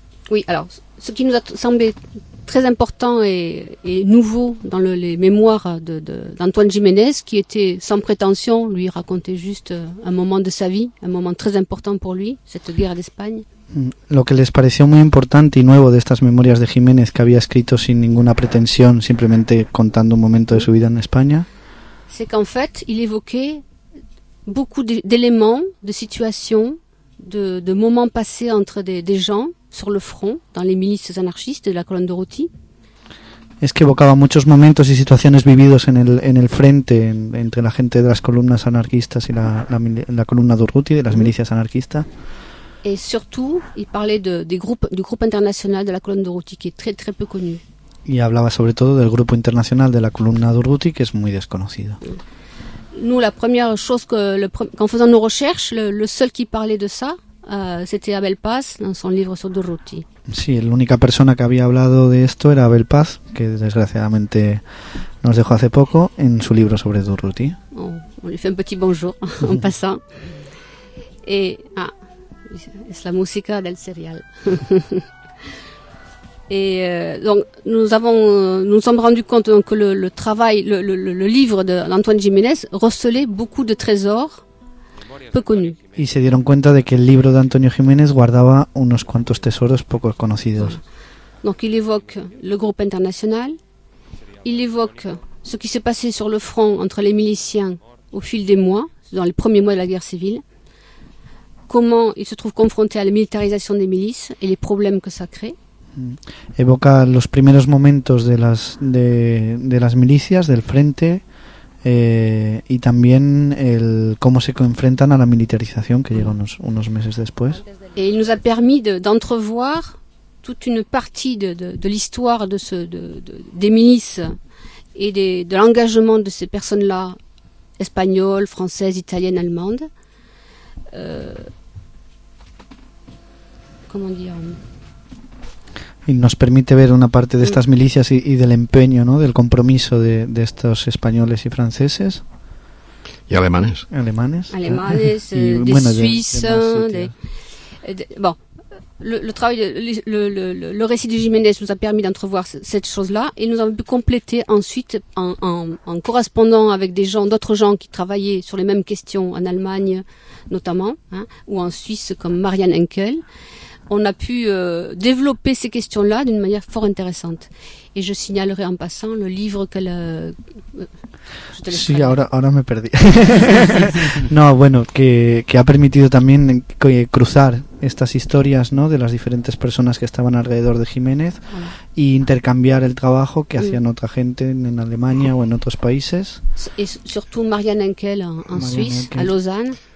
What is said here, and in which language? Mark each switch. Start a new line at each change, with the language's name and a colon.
French: Oui, alors, ce qui nous a semblé très important et nouveau dans les mémoires d'Antoine Jiménez, qui était sans prétention, lui racontait juste un moment de sa vie, un moment très important pour lui, cette guerre d'Espagne.
Spanish: Lo que les pareció muy importante y nuevo de estas memorias de Jiménez, que había escrito sin ninguna pretensión, simplemente contando un momento de su vida en España,
French: c'est qu'en fait, il évoquait beaucoup d'éléments, de situations, de moments passés entre des gens sur le front, dans les milices anarchistes de la colonne de Roty.
Spanish: Es que evocaba muchos momentos y situaciones vividos en el frente, entre la gente de las columnas anarquistas y la columna de Roty, de las milicias anarquistas.
French: Et surtout, il parlait du groupe international de la colonne de Roty, qui est très très peu connu.
Spanish: Y hablaba sobre todo del grupo internacional de la columna de Roty, que es muy desconocido.
French: Nous, la première chose qu'en faisant nos recherches, le seul qui parlait de ça, c'était Abel Paz, dans son livre sur de Roty.
Spanish: Sí, la única persona que había hablado de esto era Abel Paz, que desgraciadamente nos dejó hace poco, en su libro sobre de Roty.
French: Oh, on lui fait un petit bonjour, en passant. Et, ah,
Spanish: es la música del serial.
French: Et donc nous sommes rendus compte donc que le travail, le livre de Antoine Jiménez recelait beaucoup de trésors peu connus.
Spanish: Y se dieron cuenta de que el libro de Antonio Jiménez guardaba unos cuantos tesoros poco conocidos.
French: Donc il évoque le groupe international, il évoque ce qui s'est passé sur le front entre les miliciens au fil des mois, dans les premiers mois de la guerre civile. Comment il se trouve confronté à la militarisation des milices et les problèmes que ça crée.
Spanish: Évoque los primeros momentos de las milicias del frente y también el cómo se enfrentan a la militarización que llega unos meses después.
French: Et il nous a permis d'entrevoir toute une partie de l'histoire des milices et de l'engagement de ces personnes-là, espagnoles, françaises, italiennes, allemandes. Comment dire,
Spanish: y nos permite ver una parte de estas milicias y del empeño, ¿no?, del compromiso de estos españoles y franceses. Y alemanes. Alemanes, y, de bueno, Suiza, bon.
French: Le travail, le récit de Jiménez nous a permis d'entrevoir cette chose-là et nous avons pu compléter ensuite en correspondant avec des gens, d'autres gens qui travaillaient sur les mêmes questions en Allemagne notamment, hein, ou en Suisse comme Marianne Henkel. On a pu développer ces questions-là d'une manière fort intéressante. Et je signalerai en passant le livre que la...
Spanish: Sí, ahora me perdí. No, bueno, que ha permitido también cruzar estas historias, ¿no?, de las diferentes personas que estaban alrededor de Jiménez, bueno, y intercambiar el trabajo que hacían otra gente en Alemania o en otros países. Y sobre todo Marianne Henkel en Suiza, a Lausanne.